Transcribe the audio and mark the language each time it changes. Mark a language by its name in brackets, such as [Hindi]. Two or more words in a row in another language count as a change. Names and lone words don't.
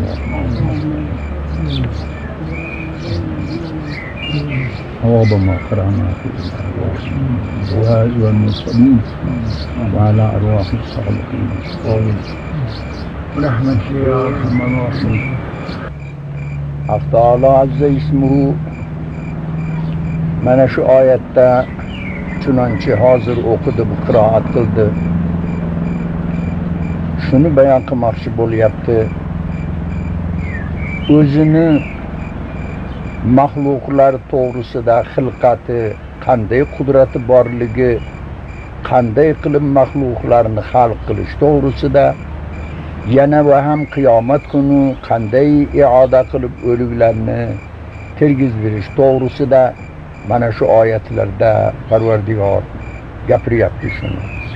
[Arabic] هو ما قرأنا في الأزواج والمرسلين وعلى أرواح الصالحين برحمتك يا أرحم الراحمين. الله عز اسمه [Uzbek] mana shu oyatda chunonchi hozir o'qidi, qiroat qildi. Shuni bayon qilmoqchi bo'lyapti. O'zini mahluqlar to'g'risida xilqati, qanday qudrati borligi, qanday qilib mahluqlarni xalq qilish to'g'risida, yana va ham qiyomat kuni qanday ioda qilib o'liklarni tirgizberish to'g'risida mana shu oyatlarda Parvardigor gapiryapti shuni.